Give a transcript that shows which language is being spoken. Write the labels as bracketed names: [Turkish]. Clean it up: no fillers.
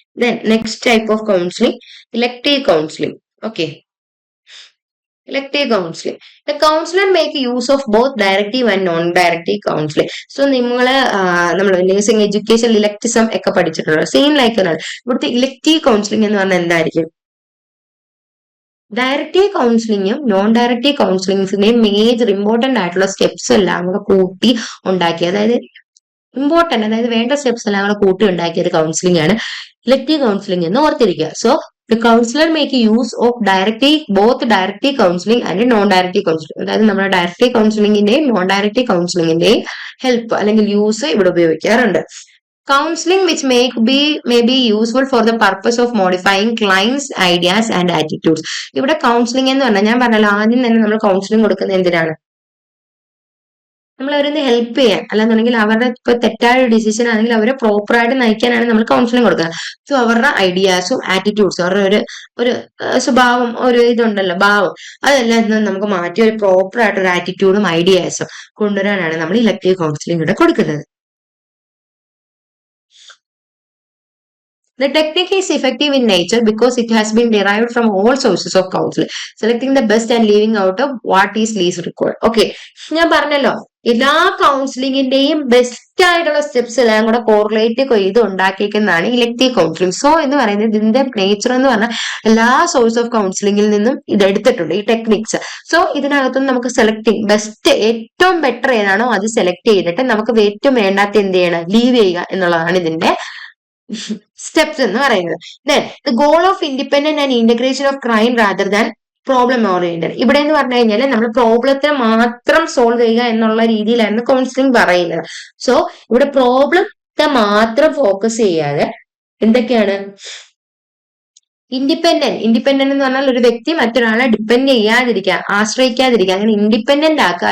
[English] Then next type of counseling, elective counseling. Okay. Elective counseling. The counselor make use of both directive and non-directive counseling. [Malayalam] So നമ്മള് nursing education ഇലക്ടിസം ഒക്കെ പഠിച്ചിട്ടുള്ളത് same like ആണ്. ഇവിടുത്തെ elective counselling എന്ന് പറഞ്ഞാൽ എന്തായിരിക്കും? Directive കൗൺസിലിങ്ങും non directive കൗൺസിലിംഗ്സിന്റെയും major important ആയിട്ടുള്ള steps എല്ലാം കൂടെ കൂട്ടി ഉണ്ടാക്കി, അതായത് വേണ്ട സ്റ്റെപ്സ് എല്ലാം കൂടെ കൂട്ടി ഉണ്ടാക്കിയ ഒരു കൗൺസിലിംഗ് ആണ് ഇലക്റ്റീവ് കൗൺസിലിംഗ് എന്ന് ഓർത്തിരിക്കുക. [English] So the counselor make use of both directive counseling and non-directive counseling. [Malayalam] അതായത് നമ്മുടെ ഡയറക്റ്റീവ് കൗൺസിലിംഗിന്റെയും നോൺ ഡയറക്റ്റീവ് കൗൺസിലിംഗിന്റെയും ഹെൽപ്പ് അല്ലെങ്കിൽ യൂസ് ഇവിടെ ഉപയോഗിക്കാറുണ്ട്. [English] Counselling which may be useful for the purpose of modifying clients' ideas and attitudes. [Malayalam] ഇവിടെ counselling എന്ന് പറഞ്ഞാൽ ഞാൻ പറഞ്ഞല്ലോ, ആദ്യം തന്നെ നമ്മൾ കൗൺസിലിംഗ് കൊടുക്കുന്നത് എന്തിനാണ്? നമ്മൾ അവരൊന്ന് ഹെൽപ്പ് ചെയ്യാൻ, അല്ലാന്നുണ്ടെങ്കിൽ അവരുടെ ഇപ്പൊ തെറ്റായ ഒരു ഡിസിഷൻ ആണെങ്കിൽ അവരെ പ്രോപ്പർ ആയിട്ട് നയിക്കാനാണ് നമ്മൾ കൗൺസിലിംഗ് കൊടുക്കുന്നത്. സോ അവരുടെ ഐഡിയാസും ആറ്റിറ്റ്യൂഡ്സും അവരുടെ ഒരു സ്വഭാവം, ഒരു ഇതുണ്ടല്ലോ ഭാവം, അതെല്ലാം നമുക്ക് മാറ്റി ഒരു പ്രോപ്പർ ആയിട്ടൊരു ആറ്റിറ്റ്യൂഡും ഐഡിയാസും കൊണ്ടുവരാനാണ് നമ്മൾ ഇലക്ടീവ് കൗൺസിലിംഗ് ഇവിടെ കൊടുക്കുന്നത്. [English] The technique is effective in nature because it has been derived from all sources of counseling, selecting the best and leaving out of what is least required. [Malayalam] Okay, ഞാൻ പറഞ്ഞല്ലോ എല്ലാ കൗൺസിലിംഗിന്റെയും best ആയിട്ടുള്ള steps എല്ലാം കൂടെ correlate ചെയ്ത് ഉണ്ടാക്കിയിരിക്കുന്നതാണ് elective counselling. So എന്ന് പറയുന്നത് ഇതിന്റെ നേച്ചർ എന്ന് പറഞ്ഞാൽ എല്ലാ സോഴ്സ് ഓഫ് കൗൺസിലിംഗിൽ നിന്നും ഇത് എടുത്തിട്ടുണ്ട് ഈ ടെക്നിക്സ്. സോ ഇതിനകത്തുനിന്ന് നമുക്ക് സെലക്ടിങ് ബെസ്റ്റ് ഏറ്റവും ബെറ്റർ ഏതാണോ അത് സെലക്ട് ചെയ്തിട്ട് നമുക്ക് ഏറ്റവും വേണ്ടാത്ത എന്ത് ചെയ്യണം, ലീവ് ചെയ്യുക എന്നുള്ളതാണ് ഇതിന്റെ steps എന്ന് പറയുന്നത്. [English] Then the goal of independent and integration of crime rather than problem oriented. [Malayalam] ഇവിടെ എന്ന് പറഞ്ഞു കഴിഞ്ഞാൽ നമ്മൾ പ്രോബ്ലത്തെ മാത്രം സോൾവ് ചെയ്യുക എന്നുള്ള രീതിയിലായിരുന്നു കൗൺസിലിംഗ് പറയുന്നത്. സോ ഇവിടെ പ്രോബ്ലത്തെ മാത്രം ഫോക്കസ് ചെയ്യാതെ എന്തൊക്കെയാണ് ഇൻഡിപെൻഡന്റ് എന്ന് പറഞ്ഞാൽ ഒരു വ്യക്തി മറ്റൊരാളെ ഡിപ്പെൻഡ് ചെയ്യാതിരിക്കുക, ആശ്രയിക്കാതിരിക്കുക, അങ്ങനെ ഇൻഡിപെൻഡന്റ് ആക്കുക.